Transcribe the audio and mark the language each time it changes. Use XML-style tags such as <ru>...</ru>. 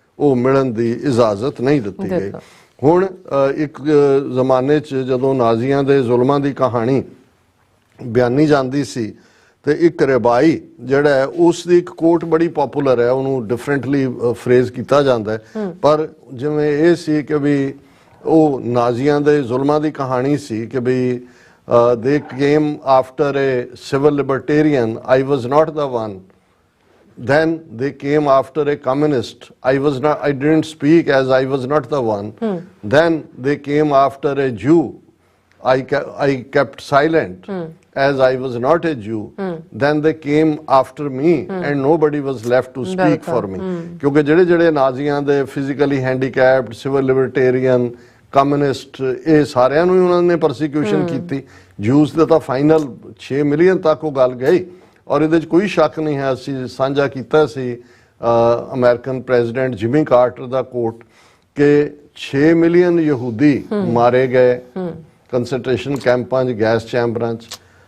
<pa>ਉਹ ਮਿਲਣ ਦੀ ਇਜਾਜ਼ਤ ਨਹੀਂ ਦਿੱਤੀ ਗਈ। ਹੁਣ ਇੱਕ ਜ਼ਮਾਨੇ 'ਚ ਜਦੋਂ ਨਾਜ਼ੀਆਂ ਦੇ ਜ਼ੁਲਮਾਂ ਦੀ ਕਹਾਣੀ ਬਿਆਨੀ ਜਾਂਦੀ ਸੀ ਤੇ ਇੱਕ ਰਬਾਈ ਜਿਹੜਾ ਹੈ ਉਸ ਦੀ ਇੱਕ ਕੋਟ ਬੜੀ ਪਪੂਲਰ ਹੈ, ਉਹਨੂੰ ਡਿਫਰੈਂਟਲੀ ਫਰੇਜ਼ ਕੀਤਾ ਜਾਂਦਾ ਹੈ, ਪਰ ਜਿਵੇਂ ਇਹ ਸੀ ਕਿ ਵੀ ਉਹ ਨਾਜ਼ੀਆਂ ਦੇ ਜ਼ੁਲਮਾਂ ਦੀ ਕਹਾਣੀ ਸੀ ਕਿ ਵੀ</pa> <en>they came after a civil libertarian, I was not the one. Then they came after a communist, I didn't speak as I was not the one. Then they came after a Jew, I kept silent as I was not a Jew. Then they came after me and nobody was left to speak for me.</en> <pa>ਕਿਉਂਕਿ ਜਿਹੜੇ ਨਾਜ਼ੀਆਂ ਦੇ physically handicapped, civil libertarian, communist, ਇਹ ਸਾਰਿਆਂ ਨੂੰ ਹੀ ਉਹਨਾਂ ਨੇ persecution ਕੀਤੀ। Juice ਦਾ ਤਾਂ ਫਾਈਨਲ 6 ਮਿਲੀਅਨ ਤੱਕ ਉਹ ਗੱਲ ਗਈ, ਔਰ ਇਹਦੇ 'ਚ ਕੋਈ ਸ਼ੱਕ ਨਹੀਂ ਹੈ। ਅਸੀਂ ਸਾਂਝਾ ਕੀਤਾ ਸੀ ਅਮਰੀਕਨ ਪ੍ਰੈਜ਼ੀਡੈਂਟ ਜਿਮੀ ਕਾਰਟਰ ਦਾ ਕੋਟ ਕਿ 6 ਮਿਲੀਅਨ ਯਹੂਦੀ ਮਾਰੇ ਗਏ ਕੰਸੈਂਟਰੇਸ਼ਨ ਕੈਂਪਾਂ 'ਚ, ਗੈਸ ਚੈਂਬਰਾਂ 'ਚ।</pa>